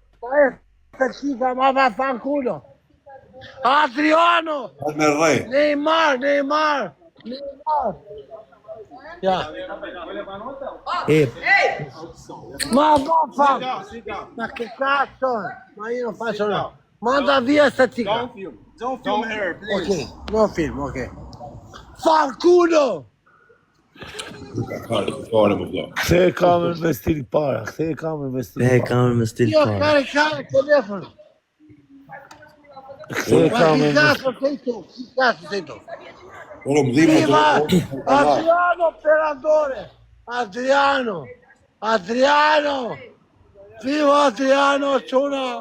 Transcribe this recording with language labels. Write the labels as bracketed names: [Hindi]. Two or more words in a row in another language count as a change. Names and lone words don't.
[Italian] Chica, ma vaffanculo. Adriano! [English] Neymar! Yeah. [Italian] Ma vaffanculo! Ma che cazzo? Ma io non faccio nulla. Manda via sta chica. [English] Don't film her, please. [Italian] Ok, non film, ok. Fanculo! [Albanian] Kthej kamerën me stil para, kthej kamerën me stil para. kamerën me stil [Italian] Io [Albanian] para. [Italian] caricare il telefono. [Albanian] Kthej [Italian] Ma che [Albanian] kamerën me [Italian] cazzo sei tu? Che cazzo sei tu? [Turkish] Oğlum değil mi? [Italian] Viva Adriano Operatore! Adriano! Viva Adriano Ciuna!